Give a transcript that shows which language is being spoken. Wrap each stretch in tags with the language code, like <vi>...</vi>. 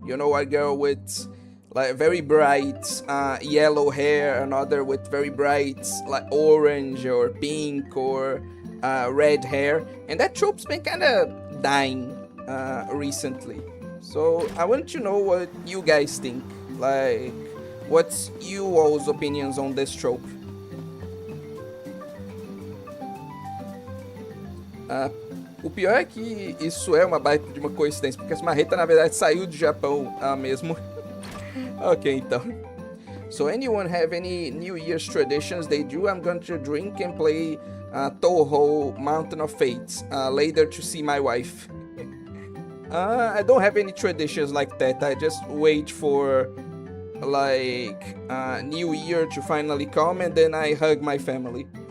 <en>You know, a girl with like very bright yellow hair, another with very bright like orange or pink or red hair, and that trope's been kind of dying recently. So I want to know what you guys think. Like, what's you all's opinions on this trope?</en> <pt>O pior é que isso é uma baita de uma coincidência, porque essa marreta na verdade saiu do Japão mesmo. Ok, então.</pt> <en>So anyone have any New Year's traditions they do? I'm going to drink and play Toho Mountain of Fates later to see my wife. I don't have any traditions like that. I just wait for like New Year to finally come and then I hug my family.</en>